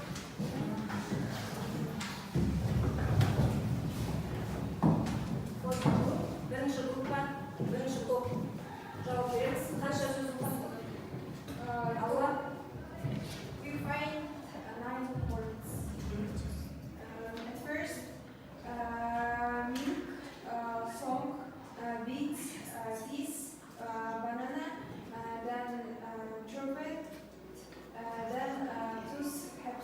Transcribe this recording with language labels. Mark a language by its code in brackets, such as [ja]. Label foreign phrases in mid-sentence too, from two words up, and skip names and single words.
[kk] Бірінші группа, бірінші топ. Жауап беріңіз. Қанша сөз ұқтыңыз? Алуа. [en] We find 9 words. At first, milk, song, beets, peas, banana, then trumpet, then tooth, herbs.